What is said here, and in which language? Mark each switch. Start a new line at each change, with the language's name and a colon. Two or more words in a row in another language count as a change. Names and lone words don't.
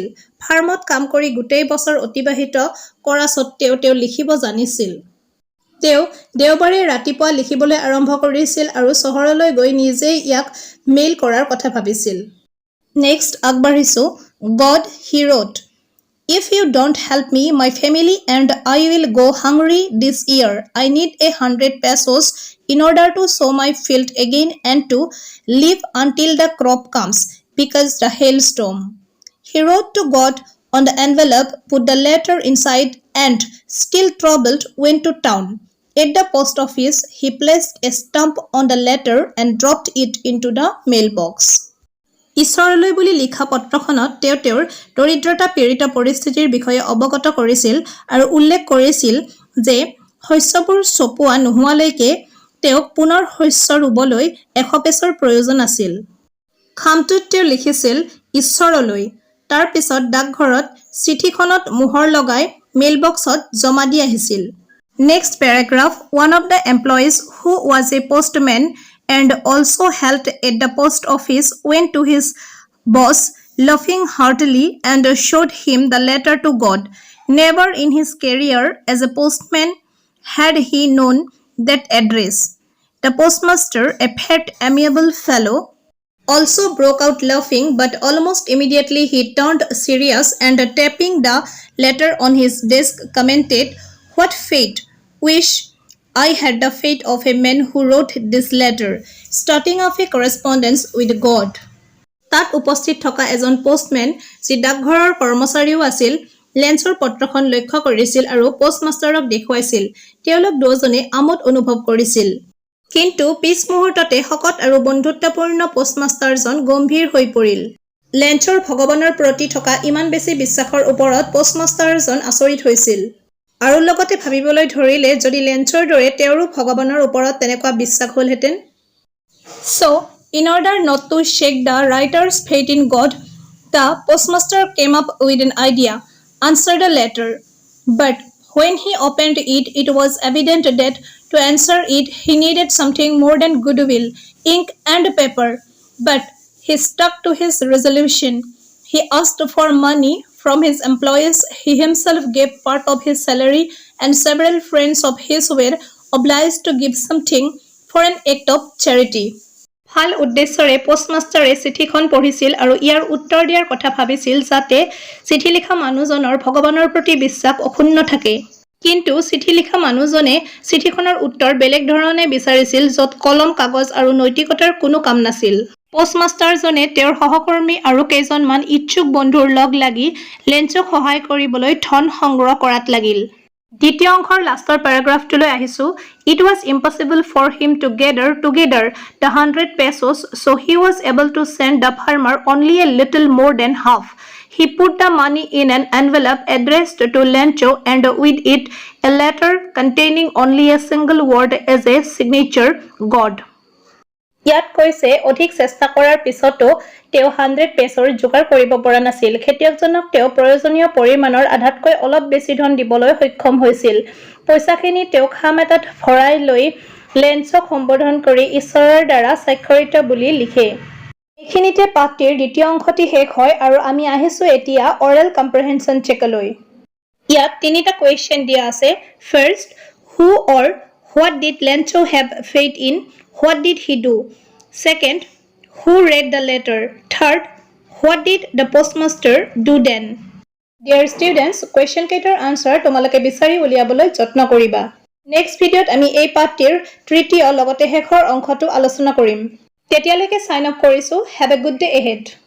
Assamese: ফাৰ্মত কাম কৰি গোটেই বছৰ অতিবাহিত কৰা সত্ত্বেও তেওঁ লিখিব জানিছিল। তেওঁ দেওবাৰে ৰাতিপুৱা লিখিবলৈ আৰম্ভ কৰিছিল আৰু চহৰলৈ গৈ নিজেই ইয়াক মেইল কৰাৰ কথা ভাবিছিল। নেক্সট আগবাঢ়িছো।
English: God, he wrote, if you don't help me, my family and I will go hungry this year. I need 100 pesos in order to sow my field again and to live until the crop comes because the hailstorm. He wrote to God on the envelope, put the letter inside and, still troubled, went to town. At the post office, he placed a stamp on the letter and dropped it into the mailbox.
Assamese: ঈশ্বৰলৈ বুলি লিখা পত্ৰখনত তেওঁ তেওঁৰ দৰিদ্ৰতা পীড়িত পৰিস্থিতিৰ বিষয়ে অৱগত কৰিছিল আৰু উল্লেখ কৰিছিল যে শস্যবোৰ চপোৱা নোহোৱালৈকে তেওঁক পুনৰ শস্য ৰুবলৈ 100 পেছৰ প্ৰয়োজন আছিল। খামটোত তেওঁ লিখিছিল ঈশ্বৰলৈ। তাৰ পিছত ডাকঘৰত চিঠিখনত মোহৰ লগাই মেইলবক্সত জমা দি আহিছিল।
English: Next paragraph, one of the employees who was a postman and also helped at the post office went to his boss laughing heartily and showed him the letter to God. Never in his career as a postman had he known that address. The postmaster, a fat, amiable fellow, also broke out laughing, but almost immediately he turned serious and tapping the letter on his desk commented, "What fate! Wish I had the fate of a man who wrote this letter, starting off a correspondence with God."
Assamese: তাত উপস্থিত থকা এজন পোষ্টমেন যি ডাকঘৰৰ কৰ্মচাৰীও আছিল লেঞ্চৰ পত্ৰখন লক্ষ্য কৰিছিল আৰু পোষ্টমাষ্টাৰক দেখুৱাইছিল। তেওঁলোক দুজনে আমোদ অনুভৱ কৰিছিল। কিন্তু পিছ মুহূৰ্ততে শকত আৰু বন্ধুত্বপূৰ্ণ পোষ্টমাষ্টাৰজন গম্ভীৰ হৈ পৰিল। লেঞ্চৰ ভগৱানৰ প্ৰতি থকা ইমান বেছি বিশ্বাসৰ ওপৰত পোষ্টমাষ্টাৰজন আচৰিত হৈছিল আৰু লগতে ভাবিবলৈ ধৰিলে যদি লেঞ্চৰ দৰে তেওঁৰো ভগৱানৰ ওপৰত তেনেকুৱা বিশ্বাস হ'লহেঁতেন।
English: So, in order not to shake the writer's faith in God, the postmaster came up with an idea, answer the letter. But when he opened it, it was evident that to answer it, he needed something more than goodwill, ink and paper. But he stuck to his resolution. He asked for money from his employees. He himself gave part of his salary, and several friends of his were obliged to give something for an act of charity.
Assamese: ভাল উদ্দেশ্যৰে পোষ্টমাষ্টাৰে চিঠিখন পঢ়িছিল আৰু ইয়াৰ উত্তৰ দিয়াৰ কথা ভাবিছিল যাতে চিঠি লিখা মানুহজনৰ ভগৱানৰ প্ৰতি বিশ্বাস অক্ষুণ্ণ থাকে। কিন্তু চিঠি লিখা মানুহজনে চিঠিখনৰ উত্তৰ বেলেগ ধৰণে বিচাৰিছিল য'ত কলম কাগজ আৰু নৈতিকতাৰ কোনো কাম নাছিল। পোষ্টমাষ্টাৰজনে তেওঁৰ সহকৰ্মী আৰু কেইজনমান ইচ্ছুক বন্ধুৰ লগ লাগি লেঞ্চক সহায় কৰিবলৈ ধন সংগ্ৰহ কৰাত লাগিল। দ্বিতীয় অংশৰ লাষ্টৰ পেৰাগ্ৰাফটোলৈ আহিছোঁ।
English: It was impossible for him to gather together the 100 pesos, so he was able to send the farmer only a little more than half. He put the money in an envelope addressed to Lencho and with it a letter containing only a single word as a signature, God.
Assamese: ইয়াত কৈছে অধিক চেষ্টা কৰাৰ পিছতো তেওঁ 100 পেছৰ যোগাৰ কৰিব পৰা নাছিল। খেতিয়কজনক তেওঁ প্ৰয়োজনীয় পৰিমাণৰ আধাতকৈ অলপ বেছি ধন দিবলৈ সক্ষম হৈছিল। পইচাখিনি তেওঁ খাম এটাত ভৰাই লৈ লেঞ্চক সম্বোধন কৰি ঈশ্বৰৰ দ্বাৰা স্বাক্ষৰিত বুলি লিখে। এইখিনিতে পাঠটিৰ দ্বিতীয় অংশটি শেষ হয় আৰু আমি আহিছোঁ এতিয়া
English: oral comprehension checkলৈ।
Assamese: ইয়াত তিনিটা কুৱেশ্যন দিয়া আছে। ফাৰ্ষ্ট,
English: who or what did Lencho have faith in? What did he do? Second, who read the letter? Third, what did the postmaster do then? Dear students,
Assamese: question কেইটাৰ আনসাৰ তোমালোকে বিচাৰি উলিয়াবলৈ যত্ন কৰিবা।
English: next videoত
Assamese: আমি এই পাঠটিৰ তৃতীয় লগতে শেষৰ অংশটো আলোচনা কৰিম। তেতিয়ালৈকে
English: sign up
Assamese: কৰিছোঁ।
English: Have a good day ahead.